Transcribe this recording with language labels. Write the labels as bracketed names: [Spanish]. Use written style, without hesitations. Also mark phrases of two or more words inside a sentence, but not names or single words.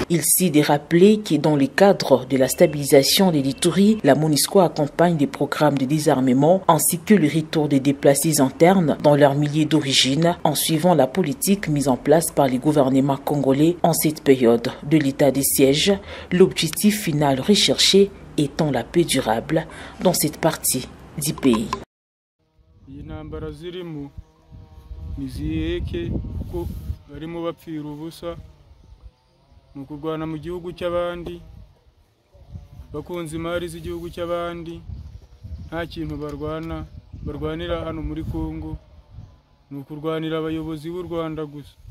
[French] Il s'y est rappelé que dans le cadre de la stabilisation de l'Ituri, la MONUSCO accompagne des programmes de désarmement ainsi que le retour des déplacés internes dans leur milieu d'origine en suivant la politique mise en place par les gouvernements congolais en cette période de l'état de siège, l'objectif final recherché étant la paix durable dans cette partie du pays. [Kinyarwanda] Intambara zirimo niziheke ko barimo bapfira ubusa mu kurwana mu gihugu cy'abandi, bakunze imari z'igihugu cy'abandi, nta kintu barwanira hano muri Kongo, ni ukurwanira abayobozi b'u Rwanda gusa.